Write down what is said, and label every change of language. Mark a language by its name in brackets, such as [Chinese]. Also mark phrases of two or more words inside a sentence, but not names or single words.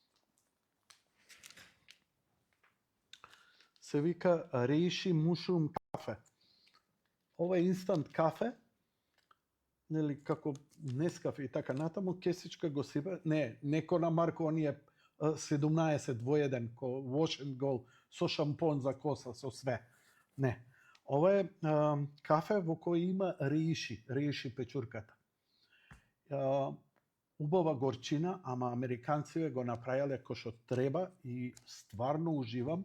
[Macedonian] Се вика Reishi Mushroom кафе. Ова е инстант кафе, нели како Нескафе и така натаму, кесичка го сипа, не ко на Марко оние 17 во еден, ко wash and go, со шампон за коса, со све. Не. Ова е кафе во кој има reishi печурката. Убава горчина, ама американците го направиле кој што треба и стварно уживам.